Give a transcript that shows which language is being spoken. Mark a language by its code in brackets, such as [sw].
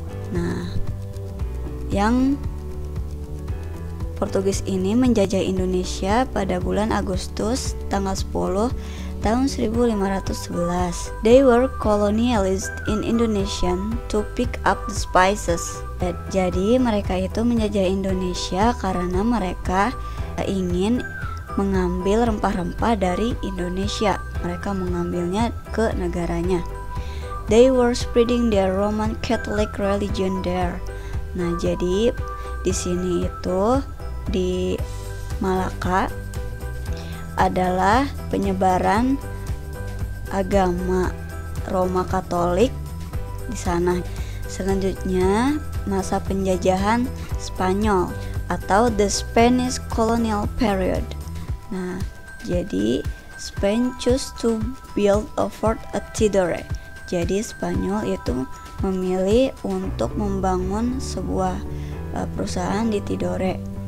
[id] Nah, yang Portugis ini menjajah Indonesia pada bulan Agustus tanggal 10 tahun 1511. [en] They were colonialized in Indonesia to pick up the spices. [id] Jadi mereka itu menjajah Indonesia karena mereka ingin mengambil rempah-rempah dari Indonesia. Mereka mengambilnya ke negaranya. [en] They were spreading their Roman Catholic religion there. [id] Nah, jadi di sini itu di Malaka adalah penyebaran agama Roma Katolik di sana. Selanjutnya masa penjajahan Spanyol atau [en] the Spanish colonial period. [id] Nah, jadi [en] Spain choose to build a fort at Tidore. [id] Jadi Spanyol itu memilih untuk membangun sebuah perusahaan di Tidore.